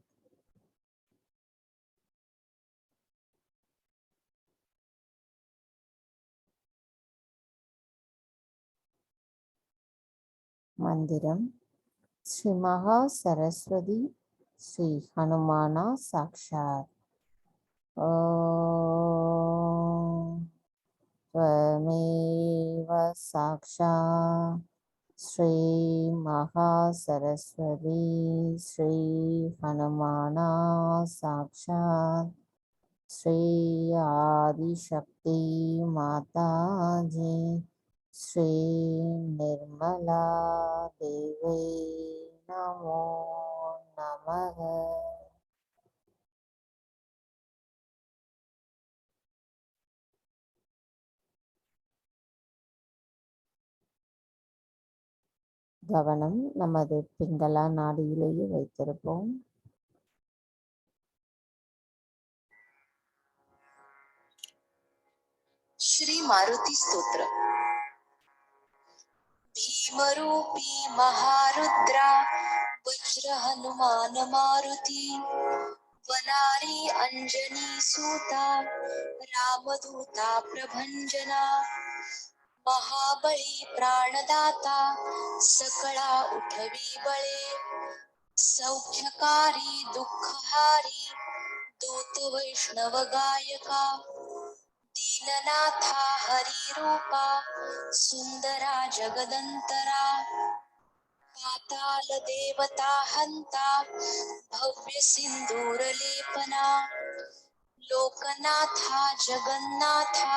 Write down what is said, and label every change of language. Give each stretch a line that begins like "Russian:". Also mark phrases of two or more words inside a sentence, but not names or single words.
Sanskrit: मन्त्रम् श्री महा सरस्वती श्री हनुमाना साक्षात्. ஓம் त्वमेव साक्षात् श्री महासरस्वती श्री हनुमाना साक्षात् श्री आदिशक्ति माता जी श्री निर्मला देवी नमो नमः।
Tamil: கவனம் நமது பிங்களா நாடியிலேயே வைத்திருப்போம்.
Marathi: श्री मारुती स्तोत्र। भीमरूपी महारुद्रा वज्र हनुमान मारुती, वनारी अंजनी सूता रामदूता प्रभंजना, महाबळी प्राणदाता सकळा उठवी बळे, सौख्यकारी दुःखहारी दूत वैष्णव गायका, दीननाथा हरिरूपा सुंदरा जगदंतरा, पाताल देवता हंता भव्य सिंदूर लेपना, लोकनाथा जगन्नाथा